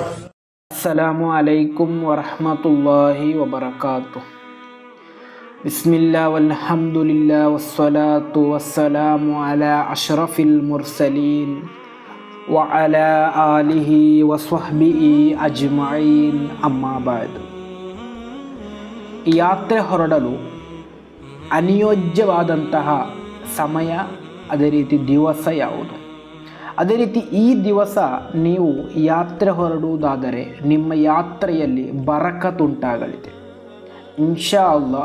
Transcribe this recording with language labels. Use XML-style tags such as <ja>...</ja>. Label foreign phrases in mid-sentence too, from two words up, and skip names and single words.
<ar>السلام عليكم ورحمة الله وبركاته. بسم الله والحمد لله والصلاة والسلام على أشرف المرسلين وعلى آله وصحبه أجمعين أما بعد.</ar> <kn>ಯಾತ್ರೆ ಹೊರಡಲು ಅನಿಯೋಜ್ಯವಾದಂತಹ ಸಮಯ, ಅದೇ ರೀತಿ ದಿವಸ ಯಾವುದು? ಅದೇ ರೀತಿ ಈ ದಿವಸ ನೀವು ಯಾತ್ರೆ ಹೊರಡುವುದಾದರೆ ನಿಮ್ಮ ಯಾತ್ರೆಯಲ್ಲಿ ಬರಕತುಂಟಾಗಲಿದೆ</kn> <ar>إن شاء الله.</ar>